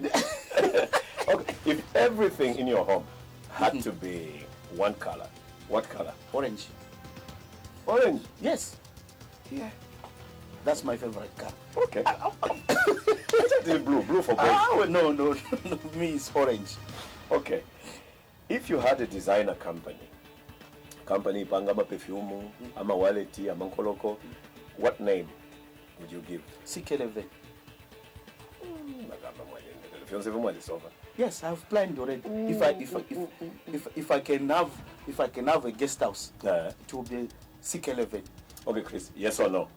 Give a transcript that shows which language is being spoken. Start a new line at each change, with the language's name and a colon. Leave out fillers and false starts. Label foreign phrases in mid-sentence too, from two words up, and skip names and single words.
English: Okay, if everything in your home had to be one color, what color? Orange. Orange. Yes. Yeah. That's my favorite color. Okay. I just blue for boys. Oh, no. Me, it's orange. Okay. If you had a designer company
Bemba: pangama perfume, ama wallet, ama nkoloko,
English: what name would you give? CK11. Yes, I've planned already. If I can have a guest house, it will be CK11. Okay, Chris. Yes or no?